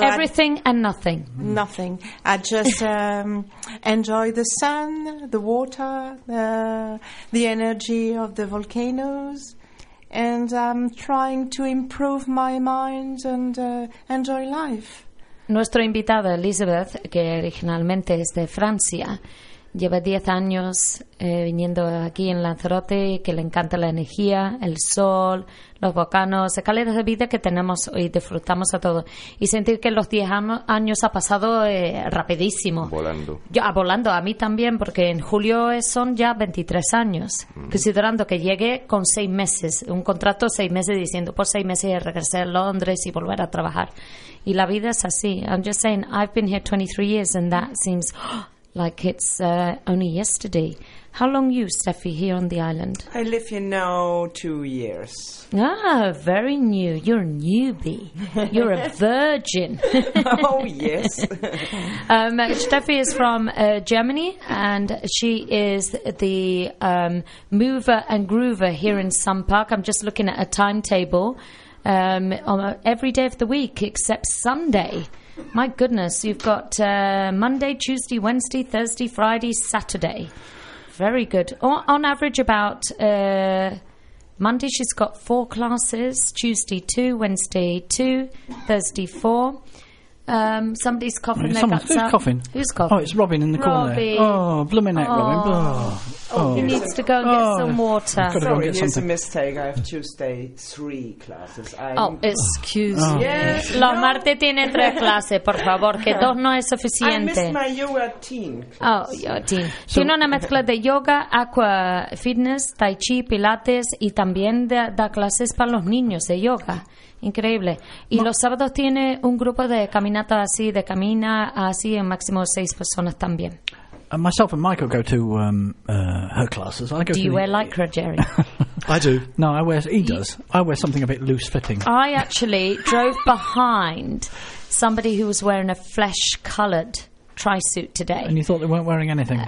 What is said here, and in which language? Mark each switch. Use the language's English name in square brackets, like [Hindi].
[English] Everything and nothing. Nothing. I just enjoy the sun, the water, the energy of the volcanoes, and I'm trying to improve my mind and enjoy life. [Spanish] Nuestra invitada, Elizabeth, que originalmente es de Francia, lleva 10 años viniendo aquí en Lanzarote, que le encanta la energía, el sol, los volcanes, la calidad de vida que tenemos y disfrutamos a todos. Y sentir que los 10 años ha pasado rapidísimo. Volando, a mí también, porque en julio son ya 23 años. Mm. Considerando que llegué con 6 meses, un contrato 6 meses, diciendo por 6 meses regresé a Londres y volver a trabajar. Y la vida es así. [English] I'm just saying, I've been here 23 years and that seems... like it's only yesterday. How long are you, Steffi, here on the island? I live here now 2 years. Ah, very new. You're a newbie. You're a virgin. Oh, yes. Steffi is from Germany, and she is the mover and groover here in Sun Park. I'm just looking at a timetable. Every day of the week except Sunday. My goodness, you've got Monday, Tuesday, Wednesday, Thursday, Friday, Saturday. Very good. On average about Monday she's got 4 classes, Tuesday 2, Wednesday 2, Thursday 4. Somebody's coughing. Yeah, someone's who's coughing? Who's coughing? Oh, it's Robin in the corner. Oh, blooming heck, Robin. He needs to go and get some water. Sorry, it's a mistake. I have Tuesday 3 classes. [Spanish] Los martes tiene 3 clases, por favor, que 2 no es suficiente. [English] I miss my yoga teen class. Oh, your teen. [Spanish] Tiene una mezcla de yoga, aqua fitness, tai chi, pilates y también da clases para los niños de yoga. Increíble. Y los sábados tiene un grupo de caminata así, de camina así, en máximo 6 personas también. [English] And myself and Michael go to her classes. I go to you wear lycra, Jerry? I do. No, I wear. He does. I wear something a bit loose fitting. I actually drove behind somebody who was wearing a flesh coloured tri-suit today. And you thought they weren't wearing anything?